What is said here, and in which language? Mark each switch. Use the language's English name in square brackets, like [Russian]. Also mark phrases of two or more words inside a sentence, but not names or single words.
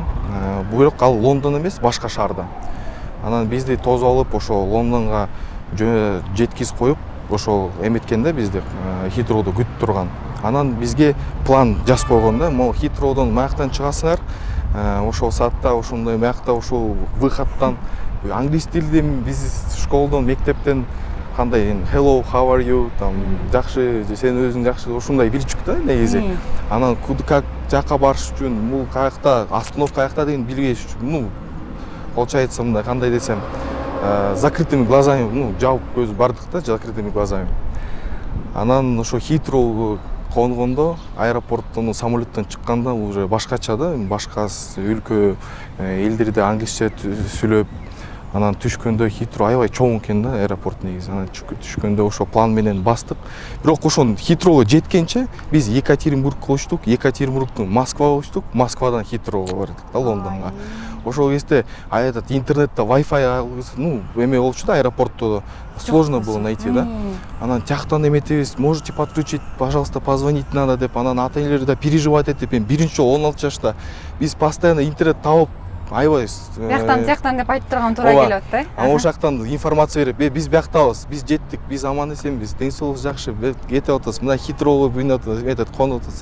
[Kyrgyz] Бирок ал Лондон эмес, башка шаарда. Анан бизди тосуп алып, ошо Лондонго жеткиз коюп, ошо эметкен да бизди, Хитроуду күтүп турган. Анан бизге план жазып койгон да, могу Хитроудон маяктан чыгасыңар, ошол саатта, ошондой маякта, ошол выходтан англис тилден биз школдон, мектептен кандай [English] hello, how are you, [Kyrgyz] там жакшы, сен өзүң жакшы, ошондой билчүк да негизи. Анан как жака барыш үчүн, бул каякта, остановка каякта деген билбеш үчүн, получается мындай, кандай десем, [Russian] закрытыми глазами, [Kyrgyz] жаап көз бардык да, [Russian] закрытыми глазами. [Kyrgyz] Анан ошо Хитроуга конгондо, аэропорттон, самолеттон чыкканда уже башкача да, башка өлкө элдерде англисче сүйлөп, анан түшкөндө Хитроу аябай чоң экен да аэропорт негизи. Анан түшкөндө ошо план менен бастык. Бирок ошон Хитроуга жеткенче биз Екатеринбургко учтук, Екатеринбургтон Москвага учтук, Москвадан Хитроуга бардык да, Лондонго. Ошол кезде этот интернетте Wi-Fi эме болчу да, аэропортто [Russian] сложно было найти [Kyrgyz] да. Анан тияктан эметебиз, [Russian] можете подключить, пожалуйста, позвонить надо [Kyrgyz] деп, анан ата-энелер да переживать этип, биринчи жолу 16 жашта биз постоянно интернет табып, аябай бияктан деп айтып турган туура келип атты. Ошол жактан информация берип, биз бияктабыз, биз жеттик, биз аман эсенбиз, ден соолугубуз жакшы, кетип атабыз, мына Хитроуга буйнат этот конуп атабыз.